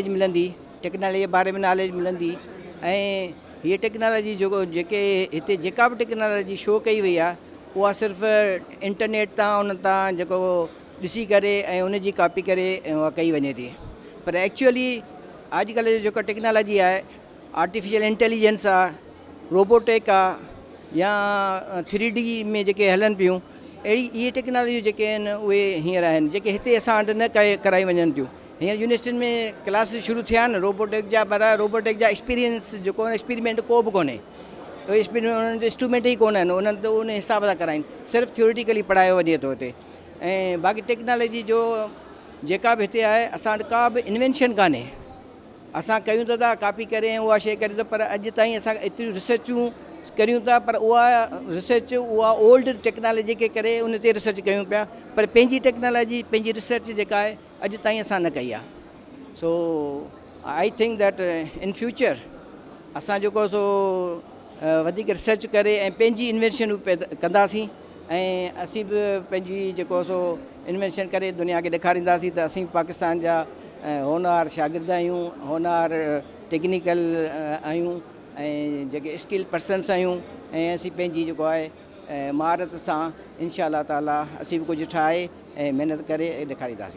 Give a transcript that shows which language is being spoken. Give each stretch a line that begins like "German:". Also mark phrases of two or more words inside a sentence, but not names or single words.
Sindhi: मिलंदी, टेक्नोलॉजी जे बारे में नॉलेज मिलंदी ऐं हीअ टेक्नोलॉजी जेको जेके हिते जेका बि टेक्नोलॉजी शो कई वई आहे उहा सिर्फ़ु इंटरनेट तां उन तां जेको ॾिसी करे ऐं उनजी कॉपी करे उहा कई वञे थी, पर एक्चुअली अॼुकल्ह जो जेको टेक्नोलॉजी आहे,
English: artificial intelligence
Sindhi: आहे, रोबोटिक आहे या 3D में जेके हलनि पियूं, अहिड़ी इहे टेक्नोलॉजियूं जेके आहिनि उहे हींअर आहिनि जेके हिते असां वटि न कराई वञनि थियूं। हींअर यूनिवर्सिटियुनि में क्लासिस शुरू थिया आहिनि रोबोटिक जा, पर रोबोटिक जा एक्सपीरियंस जेको एक्सपेरिमेंट को बि कोन्हे, उहे एक्सपेरिमेंट उन्हनि जो इंस्ट्रूमेंट ई कोन आहिनि, उन्हनि त उन हिसाब सां कराइनि, सिर्फ़ु थियोरिटिकली पढ़ायो वञे थो हिते। ऐं बाक़ी टेक्नोलॉजी जो जेका बि हिते आहे असां वटि का बि इन्वेंशन कान्हे, असां कयूं त था कॉपी करे उहा शइ करे थो, पर अॼु ताईं असां एतिरियूं रिसर्चूं करियूं था पर उहा रिसर्च उहा
English: old technology
Sindhi: खे करे उन ते रिसर्च कयूं पिया, पर पंहिंजी टेक्नोलॉजी पंहिंजी रिसर्च जेका आहे अॼु ताईं असां न कई आहे। सो
English: I think that in future
Sindhi: असां जेको सो वधीक रिसर्च करे ऐं पंहिंजी इन्वेंशन कंदासीं ऐं असीं बि पंहिंजी जेको सो इन्वेंशन करे दुनिया खे ॾेखारींदासीं त असीं पाकिस्तान जा होनहार शागिर्द आहियूं, होनहार टेक्निकल आहियूं ऐं जेके
English: skill persons
Sindhi: आहियूं ऐं असीं पंहिंजी जेको आहे महारत सां
Arabic: إن شاء الله تعالى
Sindhi: असीं बि कुझु ठाहे ऐं महिनत करे ॾेखारींदासीं।